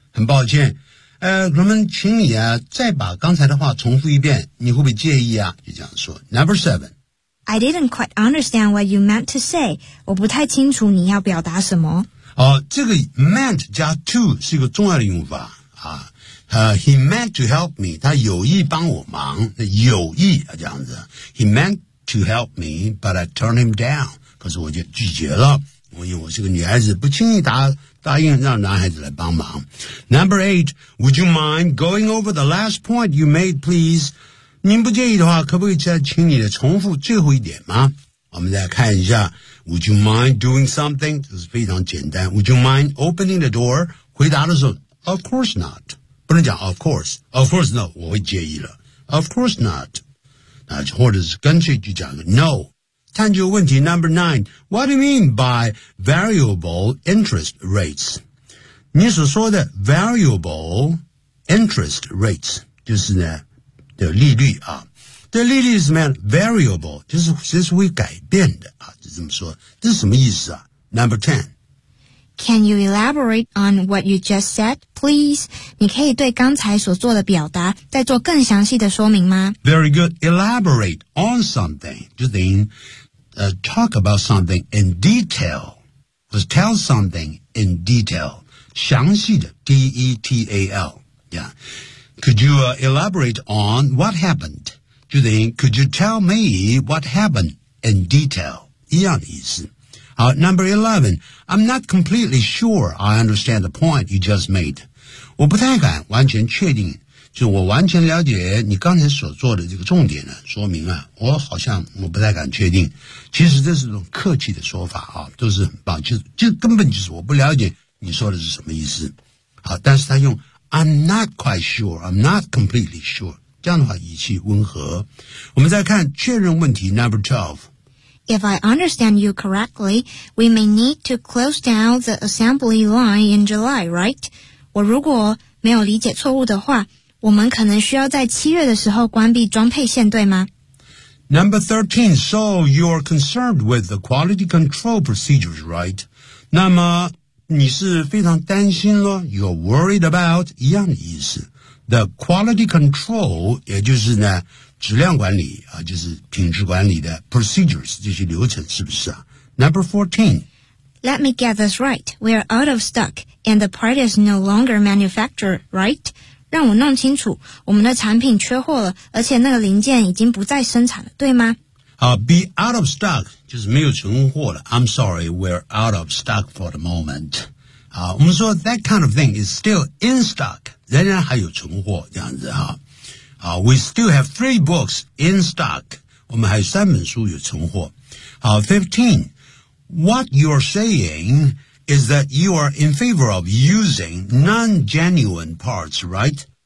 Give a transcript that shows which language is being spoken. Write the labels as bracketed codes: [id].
[zh] 很抱歉，我们请你啊再把刚才的话重复一遍，你会不会介意啊？就这样说。 Number seven， [en] I didn't quite understand what you meant to say， [zh] 我不太清楚你要表达什么。这个 meant 加 to 是一个重要的用法啊。 He meant to help me，他有意帮我忙，有意啊这样子。 He meant to help me， but I turned him down，可是我就拒绝了，我因为我是个女孩子，不轻易答应让男孩子来帮忙。 [en] Number eight， would you mind going over the last point you made please？ [zh] 您不介意的话，可不可以再请你的重复最后一点吗？我们再看一下， would you mind doing something，这是非常简单。 [en] Would you mind opening the door？回答的时候， of course not。 [zh] 不能讲 of course， of course no，我会介意了。 Of course not，那或者是干脆就讲个 no。 [en] 探究问题 number nine， What do you mean by variable interest rates？ [zh] 你所说的 variable interest rates 就是呢的利率啊，这利率是什么样 ？Variable 就是随时会改变的啊，就这么说，这是什么意思啊 ？ Number ten。 [en] Can you elaborate on what you just said, please? [zh] 你可以对刚才所做的表达再做更详细的说明吗 [en] ？Very good. Elaborate on something 就等于 talk about something in detail，或者 tell something in detail，详细的 detail. Yeah. Could you elaborate on what happened? 就等于 could you tell me what happened in detail? [zh] 一样的意思。 [en] 好 number 11, I'm not completely sure I understand the point you just made. [zh] 我不太敢完全确定就我完全了解你刚才所做的这个重点呢说明啊我好像我不太敢确定。其实这是一种客气的说法啊都是很棒就根本就是我不了解你说的是什么意思。 [en] 好但是他用 I'm not quite sure, I'm not completely sure, 这样的话语气温和。 [zh] 我们再看确认问题 number 12. [en] If I understand you correctly, we may need to close down the assembly line in July, right? [zh] 我如果没有理解错误的话，我们可能需要在七月的时候关闭装配线，对吗？ [en] Number 13, so you're concerned with the quality control procedures, right? [zh] 那么你是非常担心咯 you're worried about, 一样的意思。 The quality control, 也就是呢质量管理啊，就是品质管理的 procedures 这些流程是不是啊 ？ Number 14. [en] Let me get this right. We are out of stock, and the part is no longer manufactured, right? [zh] 让我弄清楚，我们的产品缺货了，而且那个零件已经不再生产了，对吗？好 ， be out of stock 就是没有存货了。 [en] I'm sorry, we're out of stock for the moment. [zh] 好，我们说 that kind of thing is still in stock，仍然还有存货这样子哈。 [en] We still have 3 books in stock. [zh] 我们还有三本书有存货。 15. [en] What you're saying is that you are in favor of using non-genuine parts, right?